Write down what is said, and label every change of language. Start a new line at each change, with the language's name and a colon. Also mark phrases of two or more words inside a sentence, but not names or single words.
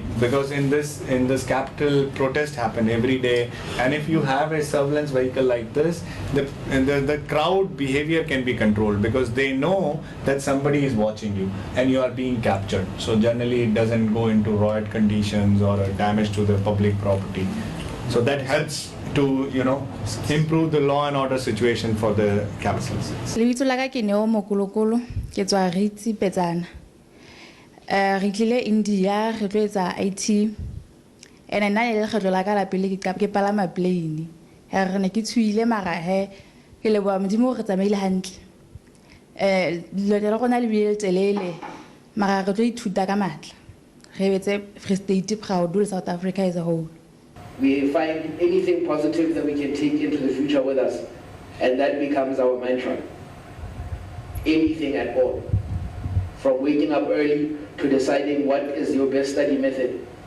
English: Because in this capital, protest happen every day, and if you have a surveillance vehicle like this, the crowd behavior can be controlled because they know that somebody is watching you and you are being captured. So generally it doesn't go into riot conditions or damage to the public property. So that helps to, improve the law and order situation for the capitals.
Southern Sotho: Lebitso la ka ke Neo Mokolokolo, ke tswa Ritsi Petsana. Re tlile India, re tlo etsa IT. And nna le lekgetlo la ka la pele ke palama plane. Re ne ke tshuile mara he ke leboha Modimo re tsamaile hantle. Lo le rona le bile telele mara re tlo ithuta ka matla. Re betse Free State proud le South Africa
English: as a whole. We find anything positive that we can take into the future with us, and that becomes our mantra. Anything at all. From waking up early to deciding what is your best study method.